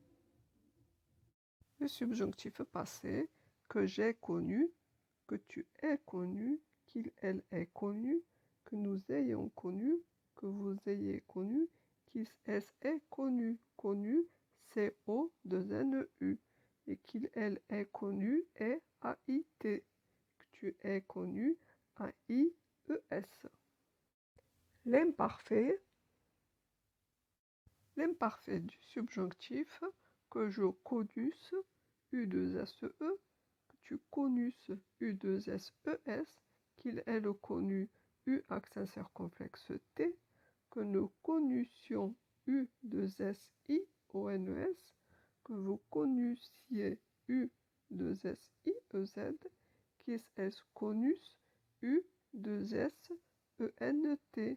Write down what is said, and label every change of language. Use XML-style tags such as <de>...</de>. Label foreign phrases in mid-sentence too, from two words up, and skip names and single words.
<fr>Le subjonctif passé, que j'ai connu, que tu aies connu, qu'il, elle ait connu, que nous ayons connu, que vous ayez connu, qu'il, elle ait connu, connu, C-O-2-N-U, et qu'il, elle ait connu, est A-I-T, que tu aies connu, A-I-E-S. L'imparfait, l'imparfait du subjonctif, que je connusse, U-2-S-E, que tu connusses, U-2-S-E-S, qu'il, elle connu, U accent circonflexe T, que nous connussions, U-2-S-I-O-N-E-S, que vous connussiez, U-2-S-I-E-Z, qu'ils, elles connussent, U-2-S-E-N-T.</fr>